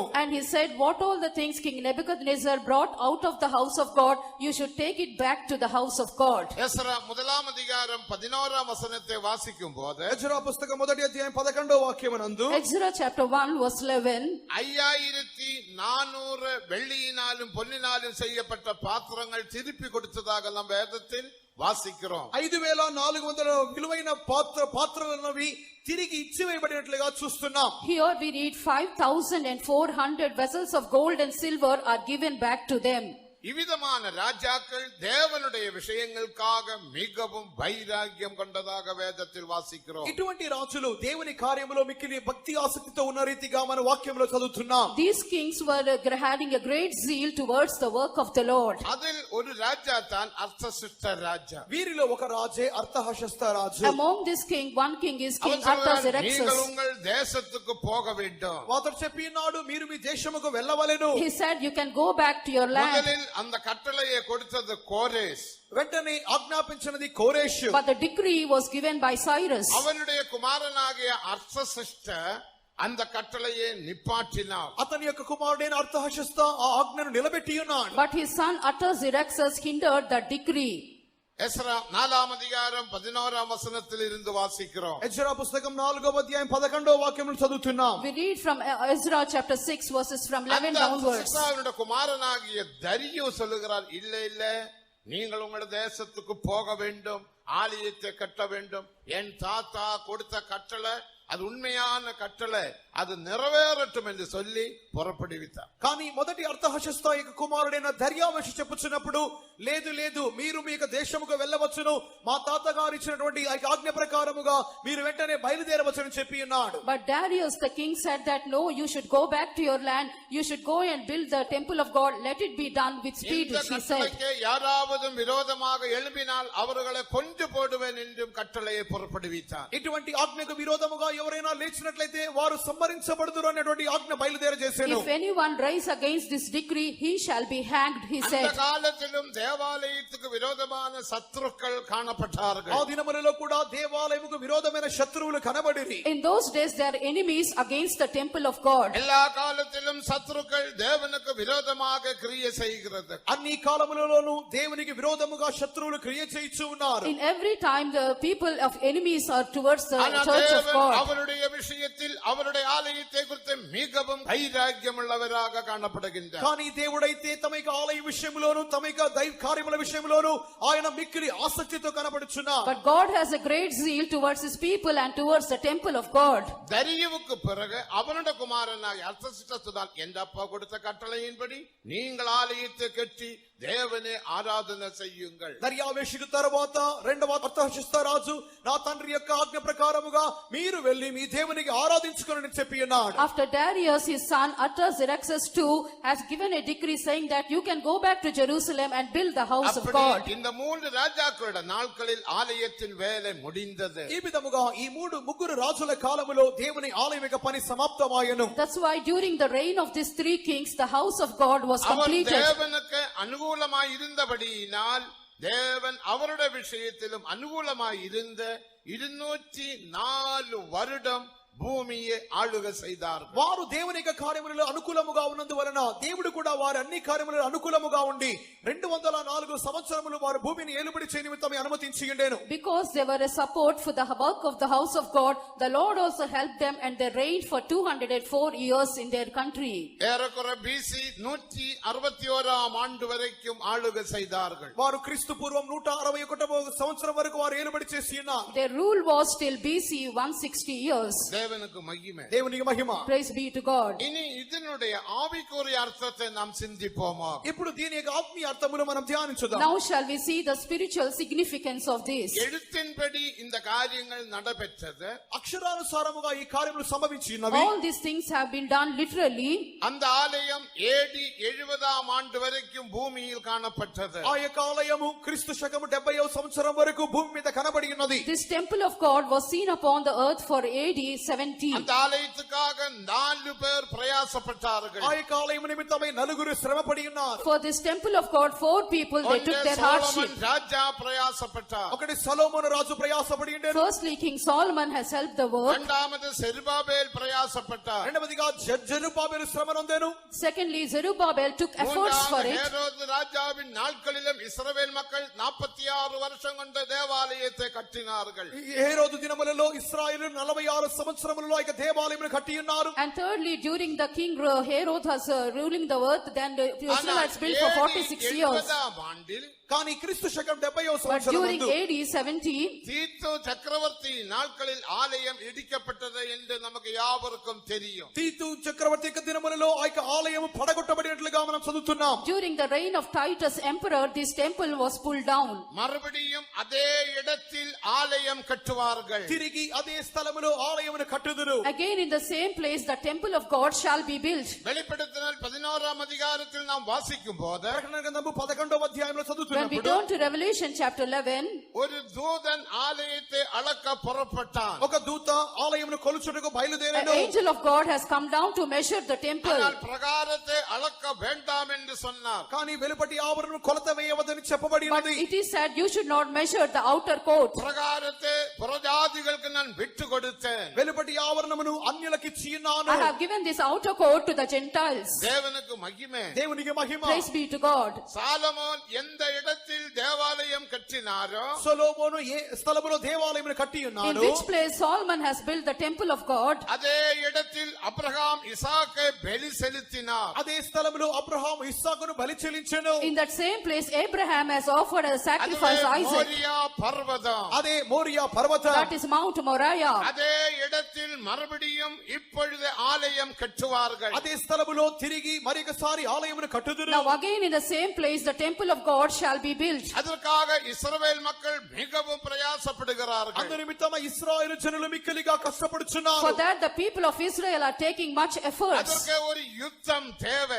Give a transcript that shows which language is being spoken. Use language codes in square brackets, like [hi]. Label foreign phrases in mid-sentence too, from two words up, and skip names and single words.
[en] and he said, what all the things King Nebuchadnezzar brought out of the house of God, you should take it back to the house of God. [ta] எஸ்ரா 1ஆம் அதிகாரம் 11ஆம் வசனத்தை வாசிக்கும் போது [te] ఎజ్రా పుస్తకం మొదటి అధ్యాయం 11వ వాక్యమునందు [en] Ezra chapter 1 verse 11, [ta] 5400 வெள்ளியினாலும் பொன்னினாலும் செய்யப்பட்ட பாத்திரங்கள் திருப்பி கொடுத்ததாக நாம் வேதத்தில் வாசிக்கிறோம். [te] 5400 విలువైన పాత్రలవి తిరిగి ఇచ్చివేయబడినట్లుగా చూస్తున్నాం. [en] here we read 5400 vessels of gold and silver are given back to them. [ta] இவ்விதமான ராஜாக்கள் தேவனுடைய விஷயங்களுக்காக மிகவும் வைராக்கியம் கொண்டதாக வேதத்தில் வாசிக்கிறோம். [te] ఇటువంటి రాజులు దేవుని కార్యములో మిక్కిలి భక్తి ఆసక్తితో ఉన్న రీతిగా మన వాక్యంలో చదువుతున్నాం. [en] These kings were having a great zeal towards the work of the Lord. [ta] அதில் ஒரு ராஜா தான் அர்த்தசிஷ்ட ராஜா. [te] వీరిలో ఒక రాజే అర్థహషస్త రాజు. [en] Among this king, one king is King [ta] அவன் சொல்றான், நீங்கள் [en] Artaxerxes. [ta] உங்கள் தேசத்துக்கு போக வேண்டும். [te] అతడు చెప్పినాడు మీరు మీ దేశముకు వెళ్ళవలెను. [en] He said, you can go back to your land. [ta] முதலில் அந்த கட்டளையை கொடுத்தது கோரேஸ். [te] వెంటనే ఆజ్ఞాపించినది కోరేషు. [en] But the decree was given by Cyrus. [ta] அவனுடைய குமாரனாகிய அர்த்தசிஷ்ட அந்த கட்டளையை நிப்பாட்டினார். [te] అతని యొక్క కుమారుడైన అర్థహషస్త ఆ ఆజ్ఞను నిలబెట్టి ఉన్నాడు. [en] But his son Artaxerxes hindered the decree. [ta] எஸ்ரா 4ஆம் அதிகாரம் 11ஆம் வசனத்தில் இருந்து வாசிக்கிறோம். [te] ఎజ్రా పుస్తకం 4వ అధ్యాయం 11వ వాక్యం చదువుతున్నాం. [en] We read from Ezra chapter 6 verses from 11 [ta] அந்த [en] downwards. [ta] சிஸ்ராவினுடைய குமாரனாகிய தரியு சொல்லுகிறார், இல்ல இல்ல, நீங்கள் உங்களுடைய தேசத்துக்கு போக வேண்டும், ஆலயத்தை கட்ட வேண்டும். என் தாத்தா கொடுத்த கட்டளை அது உண்மையான கட்டளை, அது நிறைவேறட்டும் என்று சொல்லி புறப்படுவித்தார். [te] కానీ మొదటి అర్థహశస్త యొక్క కుమారుడైన దర్యావేషు చెప్పుచున్నప్పుడు, లేదు లేదు, మీరు మీ యొక్క దేశముకు వెళ్ళవచ్చును, మా తాతగారు ఇచ్చినటువంటి ఆజ్ఞ ప్రకారముగా మీరు వెంటనే బయలుదేరవచ్చును చెప్పి ఉన్నాడు. [en] But Darius the king said that no, you should go back to your land, you should go and build the temple of God, let it be done with speed, [ta] இந்த [en] he said. [ta] கட்டளைக்கு யாராவது விரோதமாக எழும்பினால் அவர்களை கொன்று போடுவேன் என்றும் கட்டளையை புறப்படுவித்தார். [te] ఇటువంటి ఆజ్ఞకు విరోధముగా ఎవరైనా లేచినట్లయితే వారు సంహరించబడుదురు అనేటువంటి ఆజ్ఞ బయలుదేరజేశాను. [en] If anyone rise against this decree, he shall be hanged, he [ta] அந்த [en] said. [ta] காலத்திலும் தேவாலயத்துக்கு விரோதமான சத்துருக்கள் காணப்பட்டார்கள். [te] ఆ దినములలో కూడా దేవాలయముకు విరోధమైన శత్రువులు కనబడిరి. [en] In those days there are enemies against the temple of God. [ta] எல்லா காலத்திலும் சத்துருக்கள் தேவனுக்கு விரோதமாக கிரியை செய்கிறது. [te] అన్ని కాలములలోనూ దేవునికి విరోధముగా శత్రువులు క్రియ చేయిచు ఉన్నారు. [en] In every time the people of enemies are towards the [ta] ஆனா [en] church of [ta] தேவன் [en] God. [ta] அவருடைய விஷயத்தில் அவருடைய ஆலயத்தை குறித்து மிகவும் வைராக்கியம் உள்ளவராக காணப்படுகின்றார். [te] కానీ దేవుడైతే తమ యొక్క ఆలయ విషయంలోను తమ యొక్క దైవ కార్యముల విషయంలోను ఆయన మిక్కిలి ఆసక్తితో కనబడుచున్నారు. [en] But God has a great zeal towards his people and towards the temple of God. [ta] தரியுவுக்கு பிறகு அவனுடைய குமாரனாகிய அர்த்தசிஷ்டத்துதான் என்ற அப்பா கொடுத்த கட்டளையின்படி நீங்கள் ஆலயத்தை கட்டி தேவனே ஆராதனை செய்யுங்கள். [te] దర్యావేషుకు తరువాత రెండవ అర్థహశస్త రాజు, నా తండ్రి యొక్క ఆజ్ఞ ప్రకారముగా మీరు వెళ్లి మీ దేవునికి ఆరాధించుకొనని చెప్పి ఉన్నాడు. [en] After Darius, his son Artaxerxes too has given a decree saying that you can go back to Jerusalem and build the house of [ta] அப்படி [en] God. [ta] இந்த 3 ராஜாக்களோட நாட்களில் ஆலயத்தின் வேலை முடிந்தது. [te] ఈ విధముగా ఈ ముగ్గురు రాజుల కాలములో దేవుని ఆలయం యొక్క పని సమాప్తమాయెను. [en] That's why during the reign of these 3 kings, the house of God was [ta] அவர் [en] completed. [ta] தேவனுக்கு அனுகூலமாய் இருந்தபடியினால் தேவன் அவருடைய விஷயத்திலும் அனுகூலமாய் இருந்த 204 வருடம் భూమియే ఆளுగ செய்தார்கள். [te] వారు దేవుని యొక్క కార్యములలో అనుకూలముగా ఉన్నందువలన దేవుడు కూడా వారి అన్ని కార్యములలో అనుకూలముగా ఉండి 204 సంవత్సరములు వారు భూమిని ఏలుబడి చేయ నిమిత్తమే అనుమతించి ఉండెను. [en] Because they were a support for the work of the house of God, the Lord also helped them and they reigned for 204 years in their country. [ta] ஏறக்குறை BC 161ஆம் ஆண்டு வரைக்கும் ஆளுகை செய்தார்கள். [te] వారు క్రీస్తు పూర్వం 161వ సంవత్సరం వరకు వారు ఏలుబడి చేసి ఉన్నారు. [en] Their rule was till BC 160 years. [ta] தேவனுக்கு மகிமை. [te] దేవునికి మహిమ. [en] Praise be to God. [ta] இனி இதனுடைய ஆவிக்குரிய அர்த்தத்தை நாம் சிந்திப்போமா? [te] ఇప్పుడు దీని యొక్క ఆత్మీయ అర్థమును మనం ధ్యానించుదాం. [en] Now shall we see the spiritual significance of this. [ta] எழுத்தின்படி இந்த காரியங்கள் நடைபெற்றது. [te] అక్షరానుసారముగా ఈ కార్యములు సంభవించినవి. [en] All these things have been done literally. [ta] அந்த ஆலயம் AD 70ஆம் ஆண்டு வரைக்கும் பூமியில் காணப்பட்டது. [te] ఆ యొక్క ఆలయము క్రీస్తు శకము 70వ సంవత్సరం వరకు భూమి మీద కనబడి ఉన్నది. [en] This temple of God was seen upon the earth for AD 70. [ta] அந்த ஆலயத்துக்காக 4 பேர் பிரயாசப்பட்டார்கள். [te] ఆ యొక్క ఆలయం నిమిత్తమై 4 శ్రమపడి ఉన్నారు. [en] For this temple of God, 4 people they took their hardship. [ta] ராஜா பிரயாசப்பட்டார். [te] ఒకటి సొలొమోను రాజు ప్రయాసపడి ఉండెను. [en] Firstly, King Solomon has helped the work. [ta] இரண்டாவது செருபாபேல் பிரயாசப்பட்டார். [te] రెండవదిగా జెరుబాబెలు శ్రమ నొందెను. [en] Secondly, Zerubbabel took efforts for [ta] மூன்றாவது [en] it. [ta] ஹேரோது ராஜாவின் நாட்களிலும் இஸ்ரவேல் மக்கள் 46 வருஷம் கொண்ட தேவாலயத்தை கட்டினார்கள். [te] హేరోదు దినములలో ఇశ్రాయేలు 46 సంవత్సరములలో ఆ యొక్క దేవాలయమును కట్టి ఉన్నారు. [en] And thirdly, during the king Herod was ruling the earth, then the Israelites built for 46 years. [ta] 70ஆம் ஆண்டில் [te] కానీ క్రీస్తు శకం 70వ [en] But [te] సంవత్సరం [en] during [te] నందు [en] AD 70, [ta] தீத்து சக்கரவர்த்தி நாட்களில் ஆலயம் இடிக்கப்பட்டது என்று நமக்கு யாவருக்கும் தெரியும். [te] తీతు చక్రవర్తి యొక్క దినములలో ఆ యొక్క ఆలయం పడగొట్టబడినట్లుగా మనం చదువుతున్నాం. [en] during the reign of Titus emperor, this temple was pulled down. [ta] மறுபடியும் அதே இடத்தில் ஆலயம் கட்டுவார்கள். [te] తిరిగి అదే స్థలములో ఆలయమును కట్టుదురు. [en] Again in the same place, the temple of God shall be built. [ta] வெளிப்படுத்தினால் 11ஆம் அதிகாரத்தில் நாம் வாசிக்கும் போது [te] ప్రకటన గ్రంథము 11వ అధ్యాయంలో [en] When we [te] చదువుతున్నప్పుడు [en] turn to Revelation chapter 11, [ta] ஒரு தூதன் ஆலயத்தை அளக்க புறப்பட்டான். [te] ఒక దూత ఆలయమును కొలుచుటకు [en] an [te] బయలుదేరాడు. [en] angel of God has come down to measure the temple. [ta] ஆனால் பிரகாரத்தை அளக்க வேண்டாம் என்று சொன்னார். [te] కానీ వెలుపటి ఆవరణను కొలత వేయవద్దని చెప్పబడి [en] But [te] ఉన్నది. [en] it is said you should not measure the outer court. [ta] பிரகாரத்தை புறஜாதிகளுக்கு நான் விட்டு கொடுத்தேன். [te] వెలుపటి ఆవరణమును అన్యులకి ఇచ్చి ఉన్నాను. [en] I have given this outer court to the Gentiles. [ta] தேவனுக்கு மகிமை. [te] దేవునికి మహిమ. [en] Praise be to God. [ta] சாலமோன் எந்த இடத்தில் தேவாலயம் கட்டினாரோ [te] సొలొమోను ఏ స్థలములో దేవాలయమును కట్టి [en] In [te] ఉన్నాడు. [en] which place Solomon has built the temple of God, [ta] அதே இடத்தில் அபிரகாம் இசாக்கை பலி செலுத்தினார். [te] అదే స్థలములో అబ్రహాము ఇస్సాకును బలి చెల్లించెను. [en] in that same place Abraham has offered a sacrifice [ta] அதுவே [en] Isaac. [ta] மோரியா பர்வதம். [te] అదే మోరియా పర్వతం. [en] That is Mount Moriah. [ta] அதே இடத்தில் மறுபடியும் இப்பொழுது ஆலயம் கட்டுவார்கள். [te] అదే స్థలములో తిరిగి మరొకసారి ఆలయమును కట్టుదురు. [en] Now again in the same place the temple of God shall be built. [ta] அதற்காக இஸ்ரவேல் மக்கள் மிகவும் பிரயாசப்படுகிறார்கள். [te] అందు నిమిత్తమ ఇశ్రాయేలు జనులు మిక్కిలిగా [en] For [te] కష్టపడుచున్నారు. [en] that the people of Israel are taking much efforts. [ta] அதற்கு ஒரு யுத்தம் தேவை.